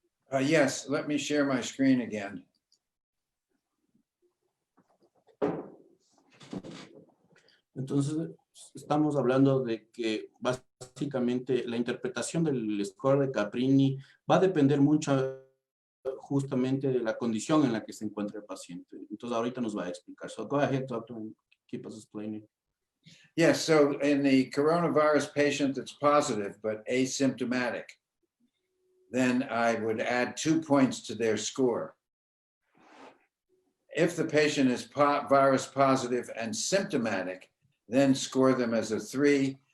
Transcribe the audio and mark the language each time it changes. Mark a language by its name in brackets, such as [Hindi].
[English] Yes, let me share my screen again. [Spanish] Entonces, estamos hablando de que básicamente la interpretación del score de Caprini va a depender mucho justamente de la condición en la que se encuentra el paciente. Entonces, ahorita nos va a explicar. [English] So, go ahead, doctor, and keep us explaining. Yes, so in the coronavirus patient that's positive but asymptomatic, then I would add 2 points to their score. If the patient is virus positive and symptomatic, then score them as a 3.